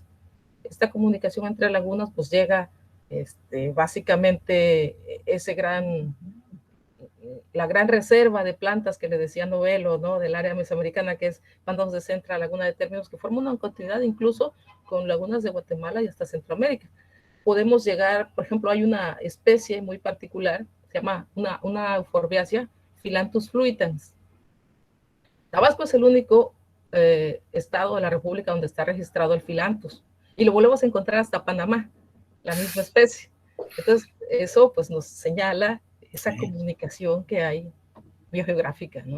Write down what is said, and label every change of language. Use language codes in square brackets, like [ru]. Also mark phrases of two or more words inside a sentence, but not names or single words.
[es] Esta comunicación entre lagunas pues llega básicamente la gran reserva de plantas que le decía Novelo, ¿no? Del área mesoamericana, que es Pantanos de Centra, Laguna de Términos, que forma una continuidad incluso con lagunas de Guatemala y hasta Centroamérica. Podemos llegar, por ejemplo, hay una especie muy particular, se llama una euforbiácea, Phyllanthus fluitans. Tabasco es el único estado de la República donde está registrado el Phyllanthus, y lo volvemos a encontrar hasta Panamá, la misma especie. Entonces, eso pues nos señala esa comunicación que hay biogeográfica, ¿no?